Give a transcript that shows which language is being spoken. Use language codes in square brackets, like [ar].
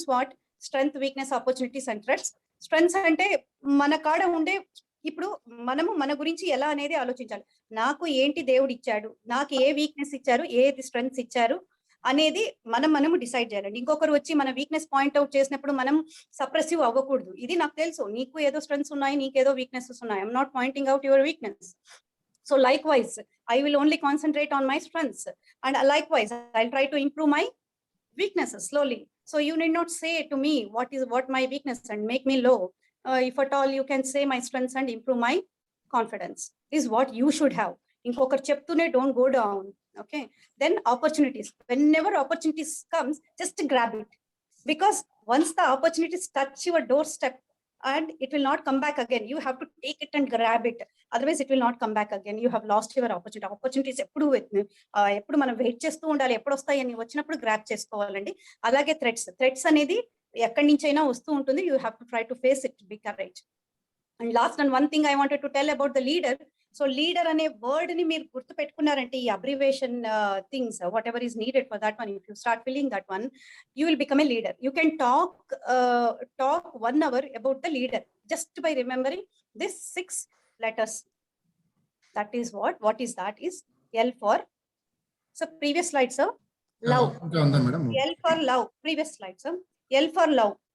[te] Swat strength, weakness, opportunities and threats. Strengths అంటే మన కాడ ఉండే, ఇప్పుడు మనము మన గురించి ఎలా అనేది ఆలోచించాలి. నాకు ఏంటి దేవుడు ఇచ్చాడు, నాకు ఏ వీక్నెస్ ఇచ్చారు, ఏది స్ట్రెంగ్స్ ఇచ్చారు అనేది మనము డిసైడ్ చేయాలండి. ఇంకొకరు వచ్చి మన వీక్నెస్ పాయింట్ అవుట్ చేసినప్పుడు మనం సప్రెసివ్ అవ్వకూడదు. ఇది నాకు తెలుసు, నీకు ఏదో స్ట్రెంగ్స్ ఉన్నాయి, నీకేదో వీక్నెసెస్ ఉన్నాయి. [en] I'm not pointing out your weakness. So likewise, I will only concentrate on my strengths, and likewise, I'll try to improve my weaknesses slowly. So you need not say to me what my weakness and make me low. If at all, you can say my strengths and improve my confidence. This is what you should have. [te] Inkokaru cheptune [en] don't go down. Okay. Then opportunities. Whenever opportunities comes, just grab it, because once the opportunities touch your doorstep, and it will not come back again. You have to take it and grab it. Otherwise, it will not come back again. You have lost your opportunity. [te] Opportunities ఎప్పుడు మనం wait చేస్తూ ఉండాలి, ఎప్పుడు వస్తాయి అని వచ్చినప్పుడు grab చేసుకోవాలండి. అలాగే థ్రెట్స్ అనేది ఎక్కడి నుంచి అయినా వస్తూ ఉంటుంది. [en] You have to try to face it, be courage. And last and one thing I wanted to tell about the leader. So [te] leader అనే వర్డ్ ని మీరు గుర్తు పెట్టుకున్నారంటే, [en] ఈ abbreviation things whatever is needed for that one, if you start filling that one, you will become a leader. You can talk 1 hour about the leader just by remembering this 6 letters. That is what is that is L for, so previous slide sir, love. [te] ఇంకా ఉందా madam? [en] L for love, previous slide sir. L for love.